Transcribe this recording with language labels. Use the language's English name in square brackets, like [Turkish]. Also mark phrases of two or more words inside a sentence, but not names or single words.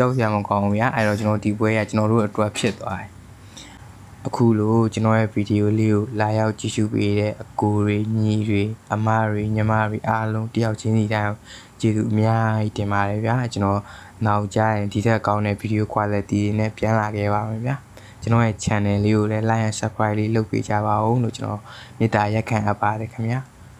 [Burmese] က်စရာမကောင်းဘူးဗျာအဲ့တော့ကျွန်တော်ဒီပွဲကကျွန်တော်တို့အတွက်ဖြစ်သွားတယ်အခုလို့ကျွန်တော်ရဲ့ဗီဒီယိုလေးကိုလာရောက်ကြည့်ရှုပေးတဲ့အကိုတွေညီတွေအမတွေညီမတွေအားလုံးတယောက်ချင်းစီတိုင်းကျေးဇူးအများကြီးတင်ပါတယ်ဗျာကျွန်တော်နောက်ကြရင်ဒီထက်ကောင်းတဲ့ဗီဒီယို quality တွေနဲ့ပြန်လာခဲ့ပါမယ်ဗျာကျွန်တော်ရဲ့ channel လေးကိုလည်း [English] like and subscribe [Burmese] လေးလုပ်ပေးကြပါဦးလို့ကျွန်တော်မေတ္တာရက်ခံအပ်ပါတယ်ခင်ဗျာ